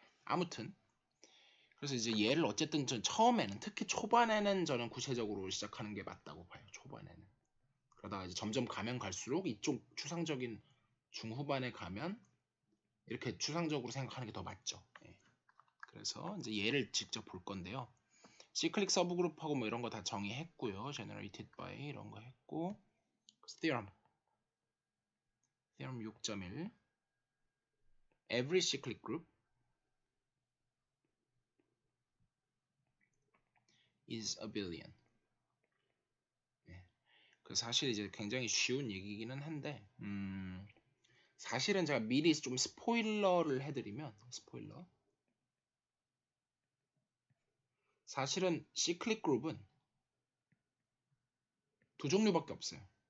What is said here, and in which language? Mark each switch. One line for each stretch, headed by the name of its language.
Korean: 아무튼 그래서 이제 얘를 어쨌든 전 처음에는 특히 초반에는 저는 구체적으로 시작하는 게 맞다고 봐요. 초반에는. 그러다가 이제 점점 가면 갈수록 이쪽 추상적인 중후반에 가면 이렇게 추상적으로 생각하는 게 더 맞죠. 그래서 이제 얘를 직접 볼 건데요. 시클릭 서브그룹하고 뭐 이런 거 다 정의했고요.
English: generated by
Korean: 이런 거 했고
English: theorem 6.1 every cyclic group is a billion.
Korean: 그 사실 이제 굉장히 쉬운 얘기기는 한데 사실은 제가 미리 좀 스포일러를 해드리면 사실은 시클릭 그룹은 두 종류밖에 없어요.